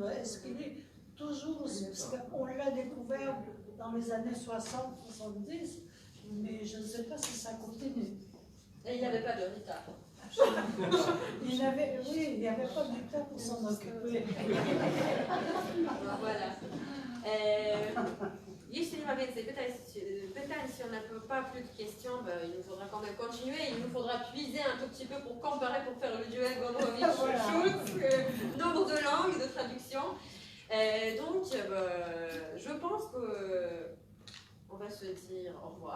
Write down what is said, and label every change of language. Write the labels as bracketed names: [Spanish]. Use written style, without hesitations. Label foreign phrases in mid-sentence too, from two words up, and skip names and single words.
[French] Est-ce qu'il est toujours aussi, parce qu'on l'a découvert dans les années 60-70, mais je ne sais pas si ça continue. Et il n'y avait pas de Rita. Oui, il n'y avait pas du temps pour s'en occuper. Voilà. [Polish] Jeśli nie ma więcej pytań, [French] si on n'a pas plus de questions, il nous faudra quand même continuer. Il nous faudra puiser un tout petit peu pour comparer, pour faire le duel Gombrowicz-Schulz, nombre de langues, de traductions. Donc, je pense que on va se dire au revoir.